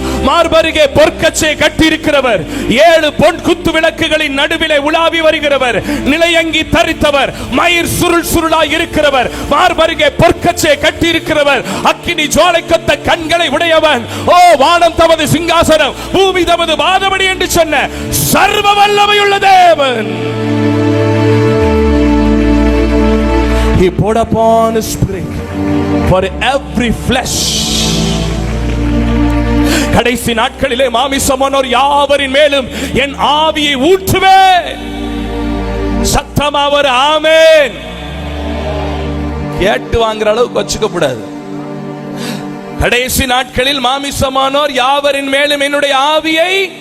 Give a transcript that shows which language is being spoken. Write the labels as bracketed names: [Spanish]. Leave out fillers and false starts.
[Tamil] மார்பருகே பொற்கச்சை கட்டியிருக்கிறவர், 7 பொன் குத்து விளக்குகளின் நடுவிலே உலாவி வருகிறவர், நிலையங்கி தரித்தவர், மயிர் சுருள் சுருளாய் இருக்கிறவர், மார்பருகே பொற்கச்சை கட்டியிருக்கிறவர், அக்கினி ஜுவாலை கொத்த கண்களை உடையவன், ஓ வானம் தமது சிங்காசனம், பூமி தமது பாதபடி என்று சொன்ன சர்வ வல்லமையுள்ள தேவன். [English] He poured upon his spirit for every flesh. [Tamil] கடைசி நாட்களிலே மாமிசமானோர் யாவரின் மேலும் என் ஆவியை ஊற்றுவேன். சத்தமா ஒரு ஆமென். கேட்டு வாங்குற அளவுக்கு வச்சுக்க கூடாது. கடைசி நாட்களில் மாமிசமானோர் யாவரின் மேலும் என்னுடைய ஆவியை.